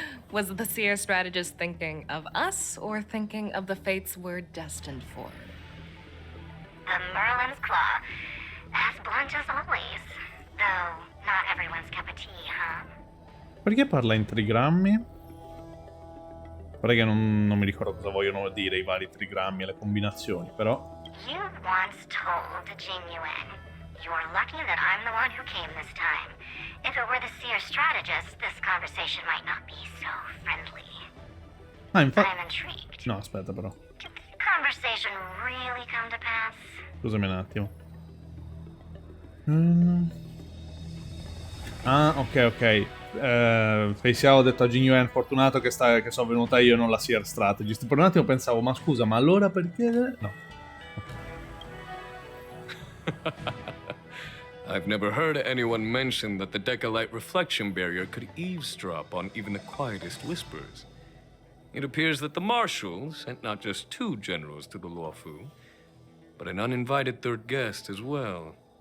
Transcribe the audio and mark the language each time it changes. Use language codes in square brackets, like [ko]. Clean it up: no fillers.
[en] Was the Seer strategist thinking of us or thinking of the fates we're destined for? The Merlin's Claw. As blunt as always. Though, not everyone's cup of tea, huh? [it] Perché parla in trigrammi? Guarda che non mi ricordo cosa vogliono dire i vari trigrammi e le combinazioni, però... [en] You once told Jing Yuan You're lucky that I'm the one who came this time. If it were the seer strategist, this conversation might not be so friendly. [it] Ah, infatti... [en] I'm intrigued. [it] No, aspetta però. [en] Did the conversation really come to pass? [it] Scusami un attimo. Ah, ok. Faceiao ho detto a Jin Yuan, fortunato che sono venuta io e non la seer strategist. Per un attimo pensavo, ma scusa, ma allora perché... No. [en] I've never heard anyone mention that the Decalite reflection barrier could eavesdrop on even the quietest whispers. It appears that the Marshal sent not just 2 generals to the Luofu, but an uninvited 3rd guest as well.